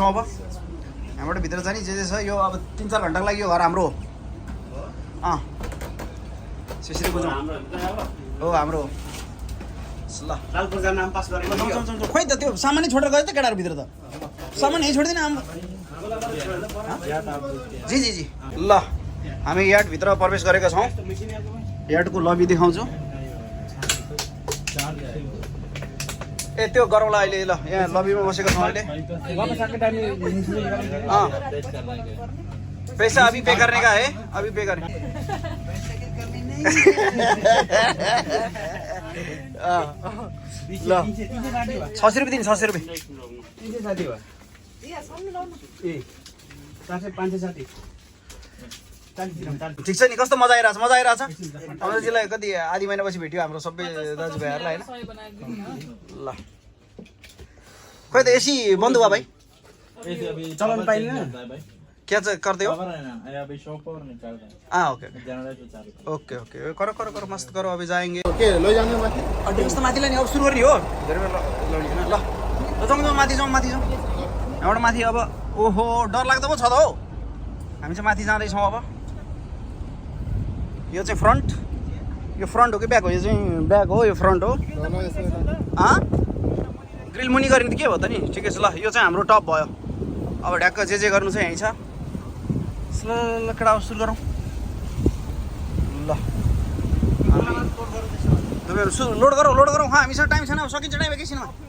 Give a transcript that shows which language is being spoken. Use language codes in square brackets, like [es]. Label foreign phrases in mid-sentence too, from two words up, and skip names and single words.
[ne] अब यहाँबाट भित्र जाने जे छ यो अब 3-4 घन्टाको लागि यो घर हाम्रो हो। त्यसरी बुझौँ। हो हाम्रो हो। ल नाम पास गरेको जाउँ। खोइ त त्यो सामानै छोडेर गयो त केटाहरू भित्र त। सामान यहीँ छोडिदिने आम। जी जी जी। ल हामी याटभित्र प्रवेश गरेका छौँ। याटको लबी देखाउँछु। ए त्यो गरौँला अहिले। ल यहाँ लबीमा बसेको छौँ अहिले। [hi] पैसा अभी पे करने का है, अभी पे करने। [ne] ल 600 रुपियाँ दिनु। 600 रुपियाँ। ठिक छ नि? कस्तो मजा आइरहेछ? मजा आइरहेछ? अमरजीलाई कति आधी महिनापछि भेट्यो हाम्रो सबै दाजुभाइहरूलाई होइन। ल खोइ त एसी बन्द भयो भाइ? चलाउनु पाइँदैन। [hi] क्या कर दे हो खबर है ना अभी शॉप और निकाल रहे हैं हाँ ओके जनरेटर चालू [en] okay okay [hi] करो करो करो मस्त करो अभी जाएंगे [ne] के लैजाने माथि ड्रिङ्क्स त माथि लाने अब सुरु गर्ने हो धेरै बेर लाउने होइन ल जाउँ जाउँ माथि जाउँ माथि जाउँ यहाँबाट माथि अब ओहो डर लाग्दो पो छ त हौ हामी चाहिँ माथि जाँदैछौँ अब यो चाहिँ फ्रन्ट यो फ्रन्ट हो कि ब्याक हो यो चाहिँ ब्याक हो यो फ्रन्ट हो ग्रिल मुनि गर्ने त के भयो त नि ठिकै छ ल यो चाहिँ हाम्रो टप भयो अब ढ्याक्क जे गर्नु छ यहीँ छ ल केटा अब सुरु गरौँ ल तपाईँहरू लोड गरौँ हामीसँग टाइम छैन अब सकिन्छ टाइम एकैछिनमा